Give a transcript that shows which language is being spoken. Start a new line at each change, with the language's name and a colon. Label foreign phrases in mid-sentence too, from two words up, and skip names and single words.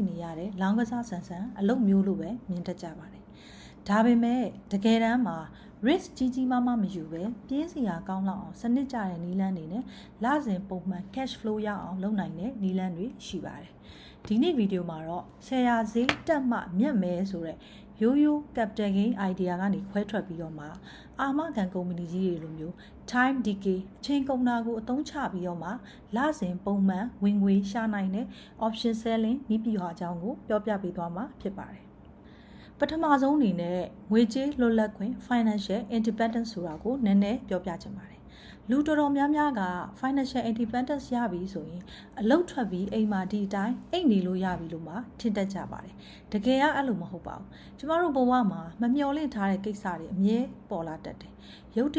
Burmese: နေရတဲ့လောင်းကစားဆန်ဆန်အလုပ်မျိုးလိုပဲမြင်တတ်ကြပါတယ်။ဒါပေမဲ့တကယ်တမ်းမှာ risk ကြီးမားမယူပဲပြေးစရာကောင်းလောက်အောင်စနစ်ကျတဲ့နည်းလမ်းတွေနဲ့လစဉ်ပုံမှန်
English: cash flow
Burmese: ရအောင်လုပ်နိုင်တဲ့နည်းလမ်းတွေရှိပါတယ်။ဒီနေ့ဗီဒီယိုမှာတော့ share ဈေးတက်မှမြတ်မယ်ဆိုတဲ့ရိုး
English: capital gain idea
Burmese: ကနေခွဲထွက်ပြီးတော့မှအာမခံကုမ္ပဏီကြီးတွေလိုမျိုး
English: time decay
Burmese: အချိန်ကုန်တာကိုအသုံးချပြီးတော့မှ လစဉ်ပုံမှန်ဝင်ငွေရှာနိုင်တဲ့
English: option selling
Burmese: နည်းဗျူဟာအကြောင်းကိုပြောပြပေးသွားမှာဖြစ်ပါတယ်ပထမဆုံးအနေနဲ့ငွေကြေးလွတ်လပ်ခွင့်
English: financial independence
Burmese: ဆိုတာကိုနည်းနည်းပြောပြချင်ပါတယ်လူတော်တော်များများက
English: financial independence
Burmese: ရပြီဆိုရင်အလုပ်ထွက်ပြီးအိမ်မှာဒီအတိုင်းအိတ်နေလို့ရပြီလို့မှထင်တတ်ကြပါတယ်တကယ်ကအဲ့လိုမဟုတ်ပါဘူးကျမတို့ဘဝမှာမမျှော်လင့်ထားတဲ့ကိစ္စတွေအမြဲပေါ်လာတတ်တယ်ရုတ်တ